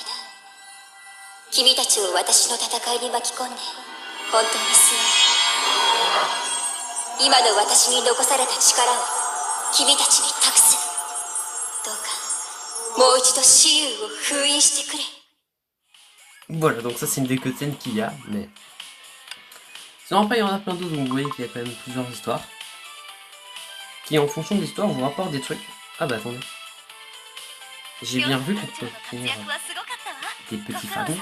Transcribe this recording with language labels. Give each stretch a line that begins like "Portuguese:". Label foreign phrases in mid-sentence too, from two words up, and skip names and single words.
Japanese: 君たちを私の戦いに巻き込んで本当にすまない。今の私に残された力を君たちに託す。どうかもう一度雌雄を封印してくれ。
French: Voilà, donc ça c'est une des cutscenes qu'il y a, mais... Sinon après il y en a plein d'autres, donc vous voyez qu'il y a quand même plusieurs histoires. Qui en fonction de l'histoire vous rapportent des trucs. Ah bah attendez. J'ai bien vu que tu peux finir des petits fragments.